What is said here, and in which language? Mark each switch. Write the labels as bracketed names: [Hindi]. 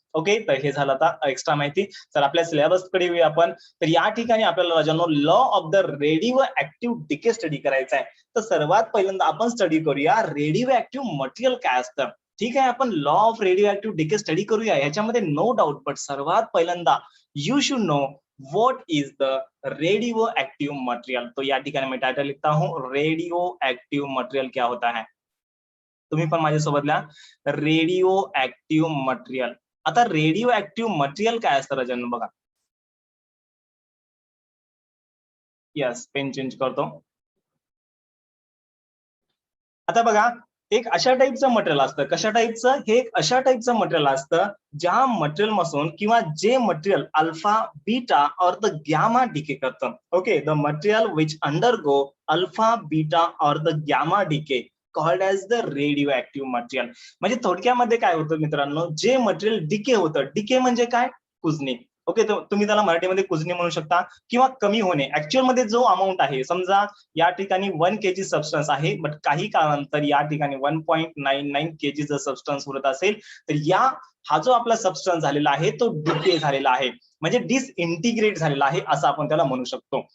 [Marathi] Okay, तर हे झालं आता एक्स्ट्रा माहिती. तर आपल्या सिलेबस कडे येऊया आपण. तर या ठिकाणी आपल्याला राजांनो law of the radio active decay study करायचा आहे. तर सर्वात पहिल्यांदा आपण स्टडी करूया रेडिओ ऍक्टिव्ह मटेरियल काय असतं. ठीक आहे, आपण law of radio active decay study करूया, याच्यामध्ये नो डाऊट. [Hindi] बट [Marathi] सर्वात पहिल्यांदा [English] You should know what is the radio active material. [Hindi] तो या ठिकाणी मैं टाइटल लिखता हूं, रेडियो एक्टिव मटेरियल क्या होता है. [Marathi] तुम्ही पण माझ्यासोबत लिहा, रेडिओ ऍक्टिव्ह मटेरियल. आता रेडिओ ऍक्टिव्ह मटेरियल काय असतं राजांनो बघा. यस, पेन चेंज करतो. आता बघा, एक अशा टाईपचं मटेरियल असतं. कशा टाईपचं? हे एक अशा टाईपचं मटेरियल असतं ज्या मटेरियल पासून किंवा जे मटेरियल अल्फा, बीटा और द गॅमा डिके करतं. [English] Okay, the material which undergo alpha, beta और the gamma decay called as the radio active material. [Marathi] म्हणजे थोडक्यामध्ये काय होतं मित्रांनो, जे मटेरियल डिके होतं, डिके म्हणजे काय? कुजणे. ओके, तुम्ही त्याला मराठीमध्ये कुजणे म्हणू शकता किंवा कमी होणे. ऍक्च्युअल मध्ये जो अमाऊंट आहे, समजा या ठिकाणी 1 kg सबस्टन्स आहे, बट काही काळानंतर या ठिकाणी 1.99 kg जर सबस्टन्स उरत असेल, तर हा जो आपला सबस्टन्स झालेला आहे तो डिके झालेला आहे, म्हणजे डिसइंटिग्रेट झालेला आहे असं आपण त्याला म्हणू शकतो.